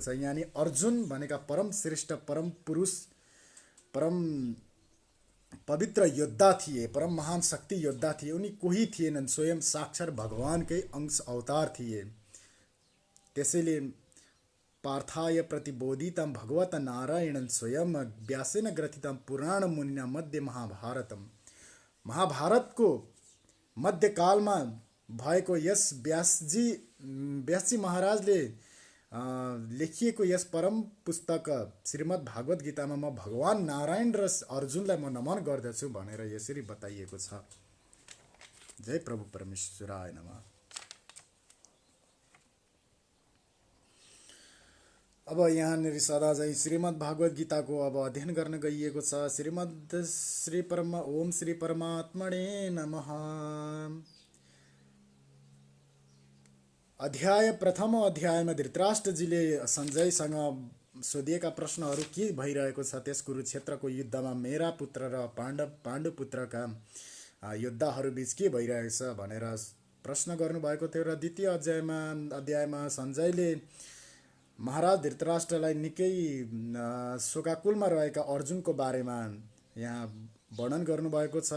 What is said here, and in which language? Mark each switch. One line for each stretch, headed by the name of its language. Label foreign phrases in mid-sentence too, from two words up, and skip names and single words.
Nepali: यानी अर्जुन भनेका परम श्रेष्ठ परम पुरुष परम पवित्र योद्धा थिए परम महान शक्ति योद्धा थिए उनी कोही थिएनन् स्वयं साक्षात् भगवानकै अंश अवतार थिए। त्यसैले
Sanskrit: पार्थाय प्रतिबोधितं भगवत नारायण स्वयं व्यासेन ग्रथितं पुराण मुनिना मध्ये महाभारतम
Nepali: महाभारतको मध्यकालमा भएको यस व्यासजी व्यासजी महाराजले लेखिएको यस परम पुस्तक श्रीमद् भागवत गीतामा म भगवान नारायण र अर्जुनलाई म नमन गर्दछु भनेर यसरी बताइएको छ।
Sanskrit: जय प्रभु परमेश्वराय नमः।
Nepali: अब यहाँनिर सदा चाहिँ श्रीमद् भागवत गीताको अब अध्ययन गर्न गइएको छ।
Sanskrit: ओम श्री परमात्मने नमः।
Nepali: प्रथम अध्यायमा धृतराष्ट्रजीले सञ्जयसँग सोधिएका प्रश्नहरू के भइरहेको छ, त्यस कुरुक्षेत्रको युद्धमा मेरा पुत्र र पाण्डु पुत्रका योद्धाहरू बीच के भइरहेछ भनेर प्रश्न गर्नुभएको थियो। र द्वितीय अध्यायमा सञ्जयले महाराज धृतराष्ट्रलाई निकै शोकाकुलमा रहेका अर्जुनको बारेमा यहाँ वर्णन गर्नुभएको छ।